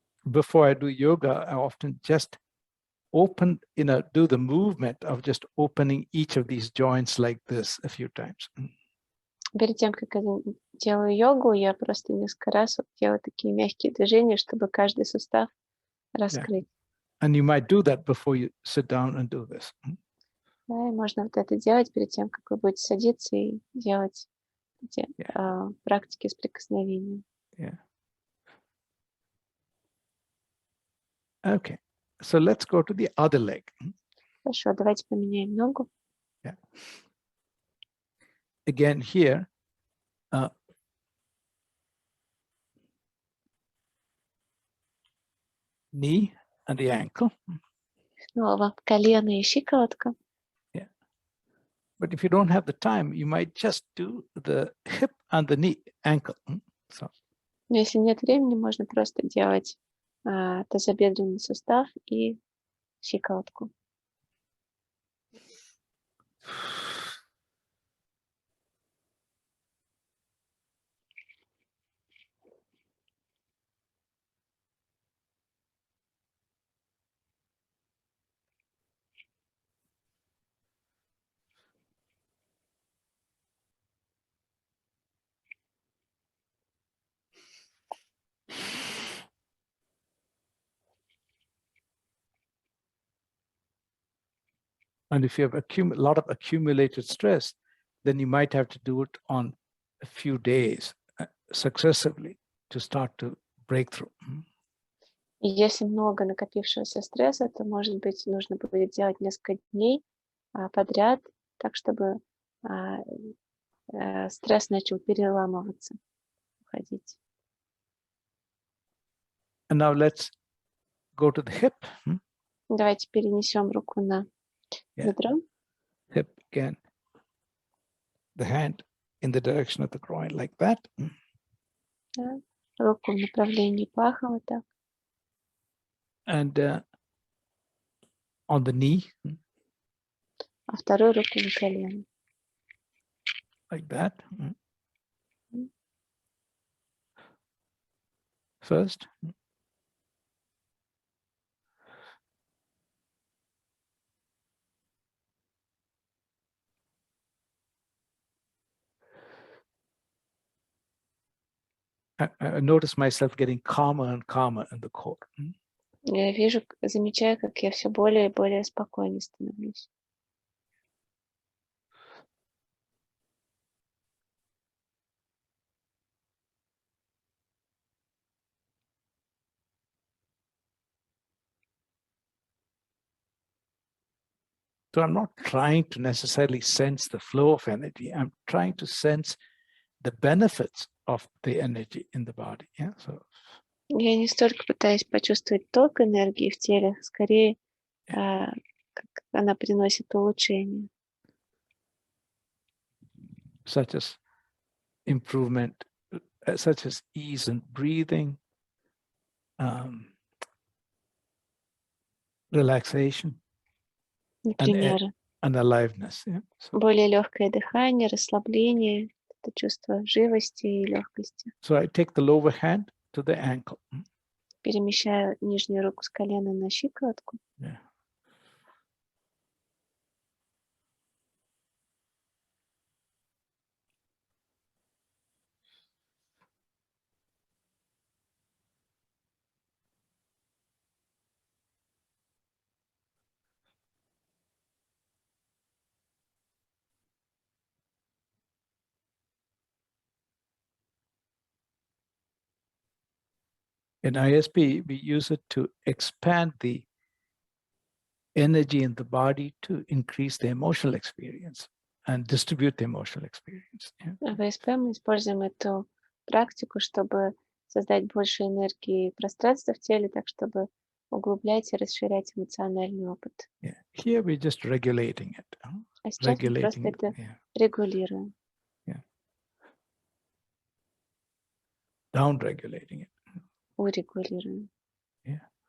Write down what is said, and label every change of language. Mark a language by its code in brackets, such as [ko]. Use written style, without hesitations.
[en] Before I do yoga, I often just open, do the movement of just opening each of these joints like this a few times. [ru] Перед тем, как я делаю йогу, я просто несколько раз делаю такие мягкие движения, чтобы каждый сустав раскрыть. [en] Yeah. And you might do that before you sit down and do this. [ru] Да, и можно вот это делать перед тем, как вы будете садиться и делать эти практики с прикосновением. [en] Yeah. Okay. So let's go to the other leg. [ru] Хорошо, давайте поменяем ногу. [en] Yeah. Again, here, knee and the ankle. [ru] Снова колено и щиколотка. [en] Yeah. But if you don't have the time, you might just do the hip and the knee, ankle. So. [ru] Но если нет времени, можно просто делать тазобедренный сустав и щиколотку. [en] And if you have a lot of accumulated stress, then you might have to do it on a few days successively to start to break through. [ru] И если много накопившегося стресса, то, может быть, нужно будет делать несколько дней подряд, так чтобы стресс начал переламываться, уходить. [en] And now let's go to the hip. [ru] Давайте перенесем руку на бедро. [en] Hip again. The hand in the direction of the groin, like that. [ru] Да. Руку в направлении паха, вот так. [en] And on the knee. [ru] А вторую руку на колено. [en] Like that. First. I notice myself getting calmer and calmer in the core. [ru] Я замечаю, как я все более и более спокойнее становлюсь. [en] So I'm not trying to necessarily sense the flow of energy. I'm trying to sense the benefits of the energy in the body. Yeah. So. [ru] Я не столько пытаюсь почувствовать ток энергии в теле, скорее, как она приносит улучшение. [en] Such as improvement, such as ease in breathing, relaxation, [ru] Например, [en] and aliveness. Yeah? So. [ru] Более легкое дыхание, расслабление, это чувство живости и легкости. [en] So I take the lower hand to the ankle. [ru] Перемещаю нижнюю руку с колена на щиколотку. [en] Yeah. In ISP, we use it to expand the energy in the body to increase the emotional experience. and distribute the emotional experience. Yeah. [ru] В ИСП мы используем эту практику, чтобы создать больше энергии и пространства в теле, так чтобы углублять и расширять эмоциональный опыт. [en] Yeah. Here we're just regulating it. [ru] А сейчас мы просто [en] Regulating it. [ru] это [en] Yeah. [ru] регулируем. [en] Down regulating it. [ru] Урегулируем. [en] Yeah.